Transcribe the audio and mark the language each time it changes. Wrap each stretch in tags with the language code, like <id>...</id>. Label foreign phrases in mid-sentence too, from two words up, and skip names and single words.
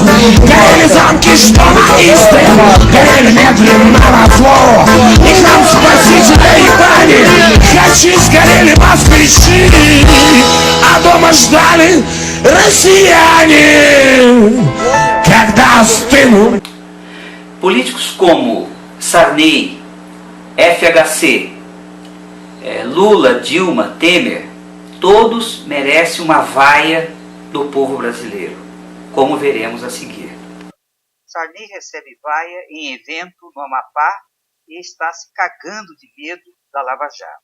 <ru>Горели замки, что на Истре, горели медленно на зло. И храм Спасителя и бани, хачи сгорели москвичи, а дома ждали россияне, когда остынут.</ru> <pt>Políticos como Sarney, FHC, Lula, Dilma, Temer, todos merecem uma vaia do povo brasileiro, como veremos a seguir. Sarney recebe vaia em evento no Amapá e está se cagando de medo da Lava Jato.</pt>